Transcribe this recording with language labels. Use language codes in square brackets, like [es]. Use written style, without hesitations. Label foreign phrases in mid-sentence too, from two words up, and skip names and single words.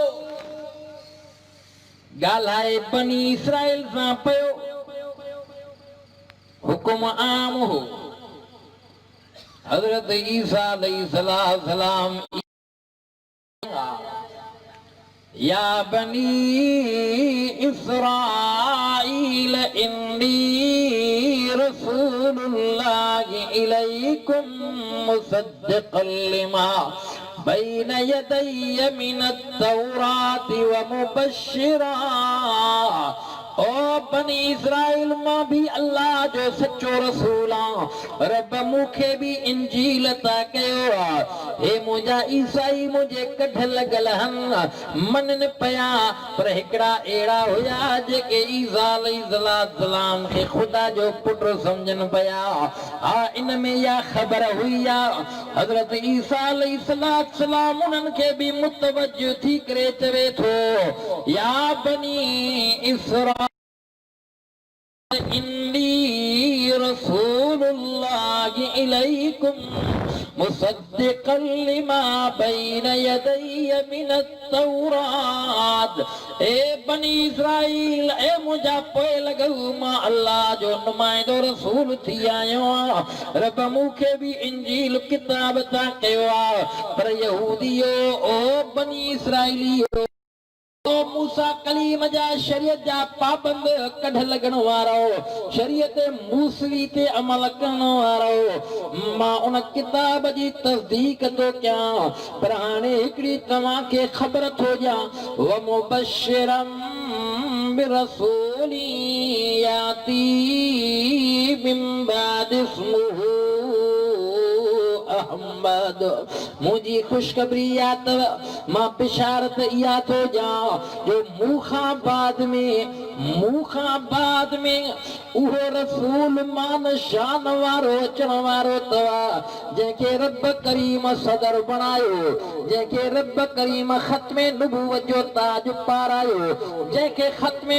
[sd] ॻाल्हाए बनी इसराइल सां पियो हुकुम आम हो हज़रत ईसा अलैहिस्सलाम [ar] يا بني إسرائيل إني رسول الله إليكم مصدقا لما بين يدي من التوراة و مبشرا [sd] ओ बनी इसराइल मां भी अल्लाह जो सच्चो रसूल आहियां रब मूंखे भी इंजील अता कयो आहे हे मुंहिंजा ईसाई मुंहिंजे कढल लॻल आहिनि मञनि पिया पर हिकिड़ा अहिड़ा हुया जेके ईसा अलैहिस्सलाम खे ख़ुदा जो पुटु सम्झनि पिया हा इन में इहा ख़बर हुई आहे हज़रत ईसा अलैहिस्सलाम उन्हनि खे भी मुतवजो थी करे चवे थो [ar] يا بني إسرائيل إني رسول الله إليكم مصدقا لما بين يدي من التوراة [sd] ए बनी इसराइल ए मुंहिंजा पोइ लॻल मां अल्लाह जो नुमाइंदो रसूल थी आयो आहियां रब मूंखे भी इंजील किताब अता कयो आहे पर यहूदियो ओ बनी इसराइलियो ओ मूसा कलीम जा शरीयत जा पाबंद कढ लगण वारो शरीयत मूसवी ते अमल करण वारो मां उन किताब जी तस्दीक तो कयां पर हाणे हिकिड़ी तव्हांखे ख़बर थो ॾियां [ar] و مبشرا برسول يأتي من بعد اسمه [sd] अहमद मुझी खुशखबरी मां बिशारत इहा थो ॾियां जो मूंखां बाद में उहो रसूल मान शान वारो अचण वारो अथव जंहिंखे रब करीम सदर बणायो जंहिंखे रब करीम ख़त्मे नबूवत जो ताज पारायो जंहिंखे ख़त्मे